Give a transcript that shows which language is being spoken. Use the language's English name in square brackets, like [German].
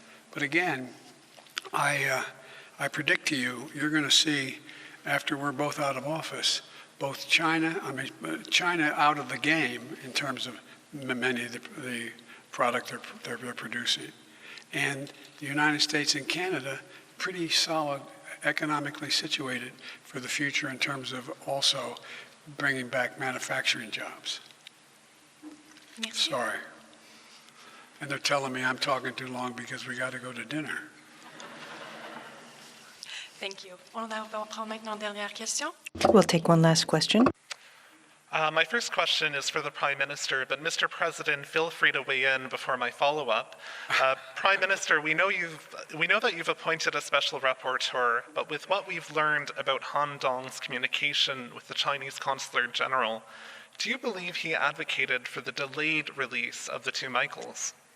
[English] But again, I predict to you, you're going to see, after we're both out of office, both China out of the game in terms of many of the product they're producing, and the United States and Canada pretty solid economically situated for the future in terms of also bringing back manufacturing jobs. [French] Merci. [English] Sorry. And they're telling me I'm talking too long because we got to go to dinner. Thank you. [French] On va prendre maintenant une dernière question. [English] We'll take one last question. My first question is for the Prime Minister, but Mr. President, feel free to weigh in before my follow-up. Prime Minister, we know that you've appointed a special rapporteur, but with what we've learned about Han Dong's communication with the Chinese Consular General, do you believe he advocated for the delayed release of the two Michaels?